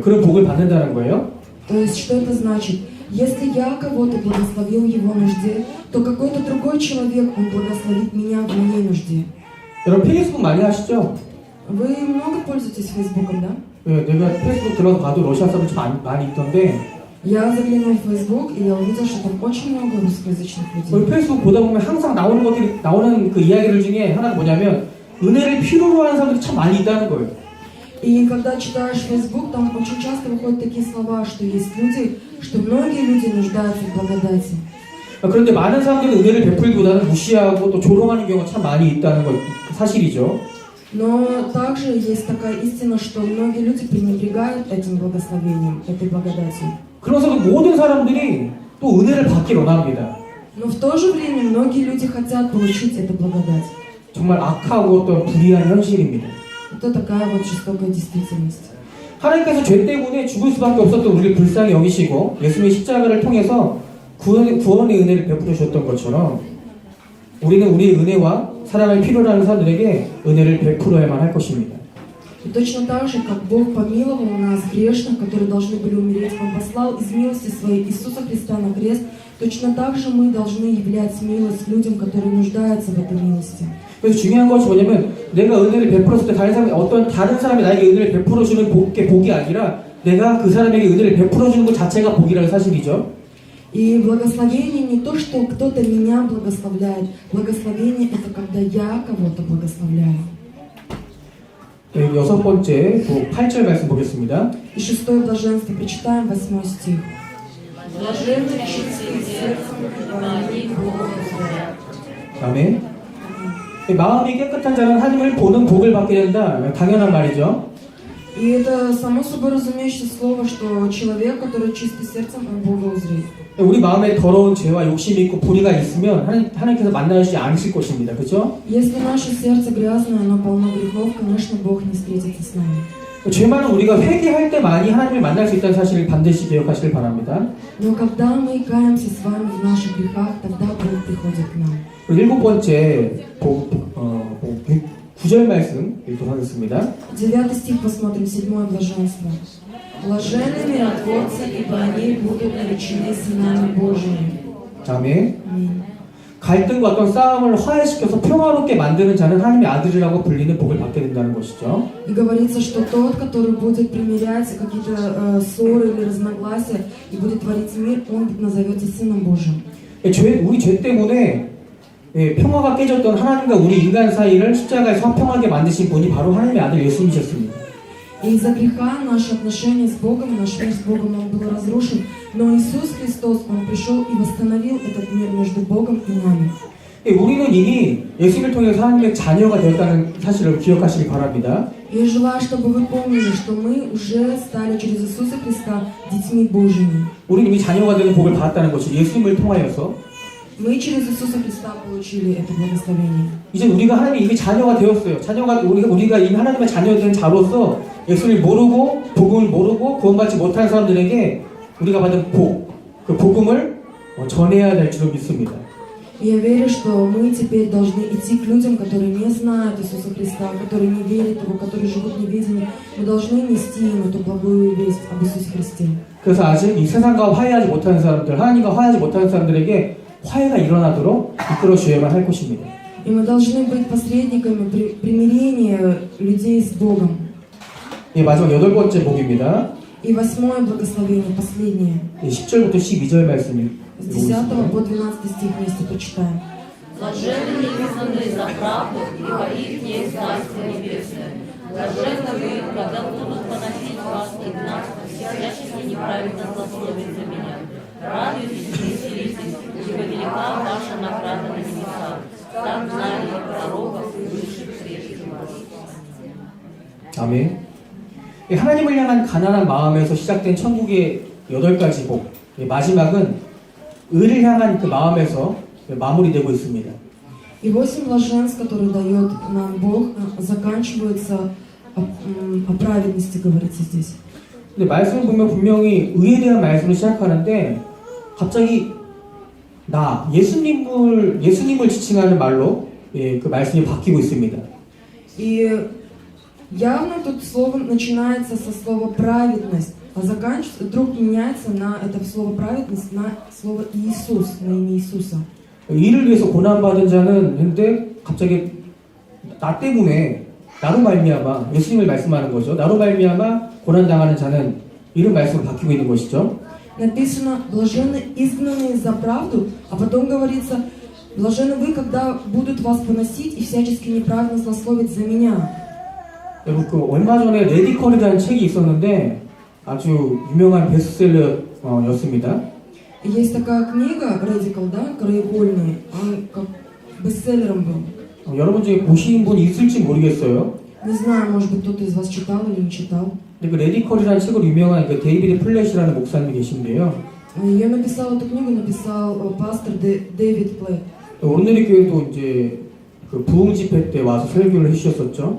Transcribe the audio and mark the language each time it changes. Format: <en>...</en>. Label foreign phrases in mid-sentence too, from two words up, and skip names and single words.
<ko>그런 복을 받는다는 거예요.</ko> <ru>То есть, что это значит? Если я кого-то благословил в его нужде, то какой-то другой человек, он благословит меня в моей нужде.</ru> <ko>여러분 페이스북 많이 하시죠?</ko> <ru>Вы много пользуетесь Фейсбуком, да?</ru> <ko>네, 내가 페이스북 들어가서 봐도 러시아 사람들 많이 있던데</ko> <ru>Я заглянул в Фейсбук, и я увидел, что там очень много русскоязычных</ru> <ko>우리</ko> <ru>людей.</ru> <ko>페이스북 보다 보면 항상 나오는 그 이야기들 중에 하나가 뭐냐면 은혜를 필요로 하는 사람들이 참 많이 있다는 거예요.</ko> <ru>И когда читаешь Facebook, там очень часто выходят такие слова, что есть люди, что многие люди нуждаются в благодати.</ru> <ko>그런데 많은 사람들은 은혜를 베풀기보다는 무시하고 또 조롱하는 경우가 참 많이 있다는 것 사실이죠.</ko> <ru>Но также есть такая истина, что многие люди пренебрегают этим благословением, этой благодатью.</ru> <ko>그러면서도 모든 사람들이 또 은혜를 받길 원합니다.</ko> <ru>Но в то же время многие люди хотят получить эту благодать.</ru> <ko>정말 악하고 또 불의한 현실입니다.</ko> <ru>Это такая вот жестокая действительность.</ru> <ko>하나님께서 죄 때문에 죽을 수밖에 없었던 우리를 불쌍히 여기시고 예수님의 십자가를 통해서 구원의 은혜를 베풀어 주셨던 것처럼 우리는 우리의 은혜와 사랑을 필요로 하는 사람들에게 은혜를 베풀어야만 할 것입니다.</ko> <ru>И точно так же, как Бог помиловал нас, грешных, которые должны были умереть, Он послал из милости Своей Иисуса Христа на крест, точно так же мы должны являть милость людям, которые нуждаются в этой милости.</ru> <ko>그래서 중요한 것이 뭐냐면 내가 은혜를 베풀었을 때 어떤 다른 사람이 나에게 은혜를 베풀어 주는 복이 아니라 내가 그 사람에게 은혜를 베풀어 주는 것 자체가 복이라는 사실이죠.</ko> <ru>И благословение не то, что кто-то меня благословляет. Благословение — это когда я кого-то благословляю.</ru> <ko>네, 여섯 번째 8절 말씀 보겠습니다.</ko> <ru>И шестое блаженство. Прочитаем 8 стих. Блаженны чистым сердцем, ибо они Бога узрят.</ru> <ko>아멘. 마음이 깨끗한 자는 하나님을 보는 복을 받게 된다. 당연한 말이죠.</ko> <ru>И это само собой разумеющее слово, что человек, который чистый сердцем, он Бога узрит.</ru> <ko>우리 마음에 더러운 죄와 욕심이 있고 불의가 있으면 하나님께서 만나주지 않으실 것입니다. 그렇죠?</ko> <ru>Если наше сердце грязное, оно полно грехов, конечно, Бог не встретится с нами.</ru> <ko>죄 많은 우리가 회개할 때만이 하나님을 만날 수 있다는 사실을 반드시 기억하시길 바랍니다.</ko> <ru>Но когда мы каемся с вами в наших грехах, тогда Бог приходит к нам.</ru> <ko>그리고 일곱 번째 9절 말씀 읽도록 하겠습니다.</ko> <ru>9 стих посмотрим, 7 блаженство. Блаженны миротворцы, ибо они будут наречены сынами Божьими.</ru> <ko>아멘.</ko> <ru>Аминь.</ru> <ko>갈등과 어떤 싸움을 화해시켜서 평화롭게 만드는 자는 하나님의 아들이라고 불리는 복을 받게 된다는 것이죠.</ko> <ru>И говорится, что тот, который будет примирять какие-то ссоры или разногласия и будет творить мир, он назовется Сыном Божьим.</ru> <ko>우리 죄 때문에 평화가 깨졌던 하나님과 우리 인간 사이를 십자가에서 화평하게 만드신 분이 바로 하나님의 아들 예수님이셨습니다.</ko> <ru>И из-за греха наши отношения с Богом, наш мир с Богом, он был разрушен. Но Иисус Христос, Он пришел и восстановил этот мир между Богом и нами.</ru> <ko>우리는 이미 예수님을 통해서 하나님의 자녀가 되었다는 사실을 기억하시기 바랍니다.</ko> <ru>Я желаю, чтобы вы помнили, что мы уже стали через Иисуса Христа детьми Божьими.</ru> <ko>우리는 이미 자녀가 되는 복을 받았다는 것이 예수님을 통하여서</ko> <ru>Мы через Иисуса Христа получили это благословение.</ru> <ko>이제 우리가 하나님이 이미 자녀가 되었어요. 우리가 이미 하나님의 자녀된 자로서 예수를 모르고 복음을 모르고 구원받지 못한 사람들에게 우리가 받은 그 복음을 전해야 될 줄로 믿습니다.</ko> <ru>Я верю, что мы теперь должны идти к людям, которые не знают Иисуса Христа, которые не верят Его, которые живут в неведении. Мы должны нести им эту благую весть об Иисусе Христе.</ru> <ko>그래서 아직 이 세상과 화해하지 못하는 사람들, 하나님과 화해하지 못하는 사람들에게 화해가 일어나도록 이끌어 주어야만 할 것입니다.</ko> <ru>И мы должны быть посредниками примирения людей с Богом.</ru> <ko>예, 마지막 8번째 복입니다.</ko> <ru>И 8 благословение, последнее.</ru> <ko>10절부터 12절 말씀</ko> <ru>С 10 по 12 стих вместе прочитаем. Блаженны изгнанные за правду, ибо их не Царство Небесное. Блаженны вы, когда будут поносить вас и гнать, всячески неправедно злословить за меня. Радуйтесь и веселитесь, ибо велика ваша награда на небесах. Так знали пророков и высших прежде вас.</ru> <ko>아멘. 하나님을 향한 가난한 마음에서 시작된 천국의 8가지 복. 마지막은 의를 향한 그 마음에서 마무리되고 있습니다.</ko> <ru>И 8 блаженств, которые дает нам Бог, заканчиваются о праведности, говорится здесь.</ru> <ko>근데 말씀을 보면 분명히 의에 대한 말씀을 시작하는데 갑자기 예수님을 지칭하는 말로 그 말씀이 바뀌고 있습니다.</ko> <ru>И явно тут слово начинается со слова праведность, а заканчивается, вдруг меняется на это слово праведность на слово Иисус, на имя Иисуса.</ru> <ko>이를 위해서 고난받은 자는 근데 갑자기 나 때문에 나로 말미암아 예수님을 말씀하는 거죠. 나로 말미암아 고난당하는 자는 이런 말씀으로 바뀌고 있는 것이죠.</ko> <ru>Написано «блаженны изгнанные за правду», а потом говорится «блаженны вы, когда будут вас поносить и всячески неправедно злословить за меня».</ru> <ko>여러분 얼마 전에 레디컬이라는 책이 있었는데 아주 유명한 베스트셀러였습니다.</ko> <ru>Есть такая книга «Радикал», да, краеугольный, он как бестселлером был.</ru> <ko>여러분 중에 보신 분 있을지 모르겠어요.</ko> <ru>Не знаю, может быть, кто-то из вас читал или не читал.</ru> <ko>근데 그 레디컬이라는 책으로 유명한 그 데이비드 플랫이라는 목사님이 계신데요.</ko> <ru>Я написал эту книгу, написал пастор Дэвид Плэт.</ru> <ko>오늘의 교회도 이제 그 부흥 집회 때 와서 설교를 해주셨었죠.</ko>